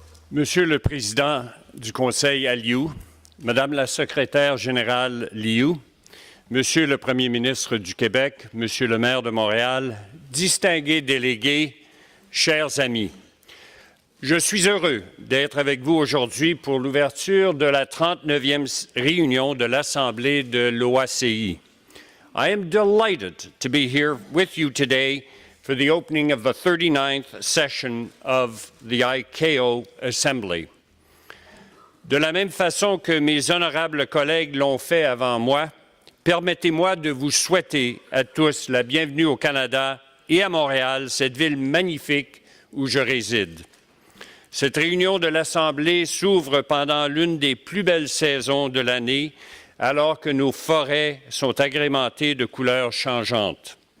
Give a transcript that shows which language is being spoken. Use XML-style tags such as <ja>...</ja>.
<fr>Monsieur le Président du Conseil Aliou, Madame la Secrétaire générale Liu, Monsieur le Premier ministre du Québec, Monsieur le maire de Montréal, distingués délégués, chers amis, je suis heureux d'être avec vous aujourd'hui pour l'ouverture de la 39e réunion de l'Assemblée de l'OACI.</fr> <en>I am delighted to be here with you today for the opening of the 39th session of the ICAO Assembly.</en> <fr>De la même façon que mes honorables collègues l'ont fait avant moi, permettez-moi de vous souhaiter à tous la bienvenue au Canada et à Montréal, cette ville magnifique où je réside. Cette réunion de l'Assemblée s'ouvre pendant l'une des plus belles saisons de l'année, alors que nos forêts sont agrémentées de couleurs changeantes.</fr>